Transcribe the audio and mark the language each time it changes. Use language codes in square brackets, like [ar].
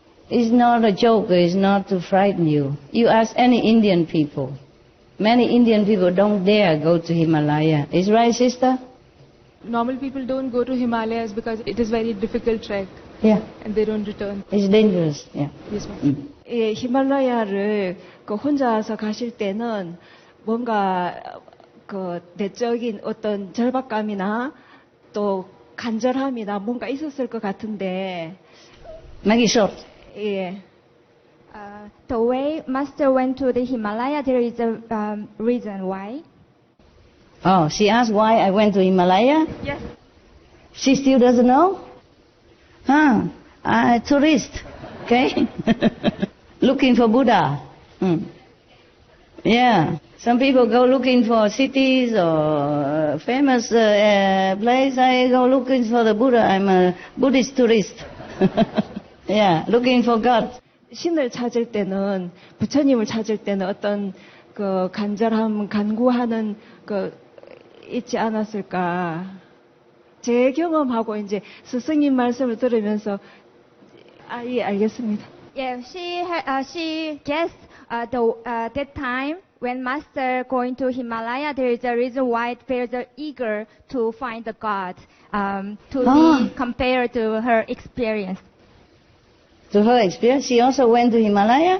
[en] It's not a joke, it's not to frighten you. You ask any Indian people. Many Indian people don't dare go to Himalaya. Is right, sister? Normal people don't go to Himalayas because it is very difficult trek. Yeah. And they don't return. It's dangerous. Yeah. Yes, ma'am. [ko] 예, 히말라야를 혼자서 가실 때는 뭔가 그 내적인 어떤 절박감이나 또 간절함이나 뭔가 있었을 것 같은데. [en] Make it short. [ko] 예. [en] The way Master went to the Himalaya, there is a reason why. Oh, she asked why I went to Himalaya? Yes. She still doesn't know? Huh? I'm a tourist, okay? Looking for Buddha. Yeah. Some people go looking for cities or famous place. I go looking for the Buddha. I'm a Buddhist tourist. Yeah, looking for God. [ko] 신을 찾을 때는, 부처님을 찾을 때는 어떤 그 간절함, 간구하는 그 있지 않았을까. 제 경험하고 이제 스승님 말씀을 들으면서 예, 알겠습니다. [en] Yeah, she guessed that time when Master going to Himalaya, there is a reason why they are eager to find the God, to be compared to her experience. To her experience, she also went to Himalaya?